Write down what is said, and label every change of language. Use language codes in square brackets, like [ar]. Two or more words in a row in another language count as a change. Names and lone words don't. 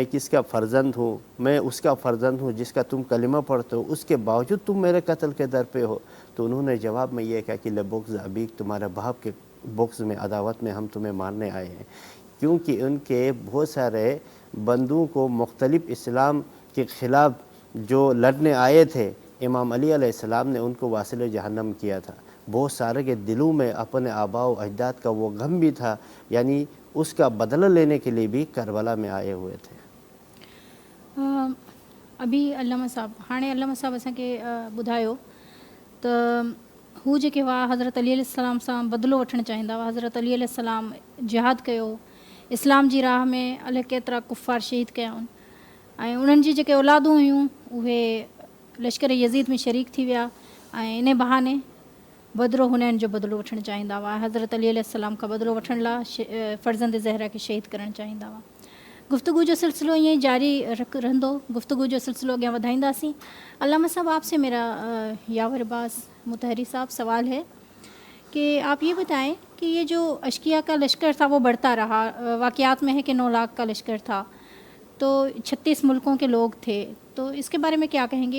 [ur] کس کا فرزند ہوں، میں اس کا فرزند ہوں جس کا تم کلمہ پڑھتے ہو، اس کے باوجود تم میرے قتل کے در پہ ہو، تو انہوں نے جواب میں یہ کہا کہ [ar] لبغض ابیک، [ur] تمہارے باپ کے بغض میں عداوت میں ہم تمہیں مارنے آئے ہیں، کیونکہ ان کے بہت سارے بندوں کو مختلف اسلام کے خلاف جو لڑنے آئے تھے، امام علی علیہ السلام نے ان کو واصل جہنم کیا تھا۔ بہت سارے کے دلوں میں اپنے آباء و اجداد کا وہ غم بھی تھا، یعنی اس کا بدلہ لینے کے لیے بھی کربلا میں آئے ہوئے تھے۔ [sd] ابھی علامہ صاحب ہاणे علامہ صاحب असांखे ॿुधायो त हू जेके हुआ हज़रत अली अलैहिस्सलाम सां बदिलो वठणु चाहींदा हुआ। हज़रत अली अलैहिस्सलाम जिहाद कयो, इस्लाम जी राह में अलाए केतिरा कुफ़ार शहीद कया आहिनि, ऐं उन्हनि जी जेके औलादूं हुयूं उहे लश्कर यज़ीद में शरीक थी विया, ऐं इन बहाने बदिलो हुननि जो बदिलो वठणु चाहींदा हुआ। हज़रत अली अलैहिस्सलाम खां बदिलो वठण लाइ फ़र्ज़ंद ज़हरा खे शहीद करणु चाहींदा हुआ। गुफ्तगू जो सिलसिलो ईअं ई जारी रहंदो, गुफ्तगू जो सिलसिलो अॻियां वधाईंदासीं। [ur] علامہ صاحب آپ سے میرا یاور باس مطہری صاحب سوال ہے کہ آپ یہ بتائیں کہ یہ جو اشقیا کا لشکر تھا وہ بڑھتا رہا، واقعات میں ہے کہ 9 لاکھ کا لشکر تھا، تو 36 ملکوں کے لوگ تھے، تو اس کے بارے میں کیا کہیں گے?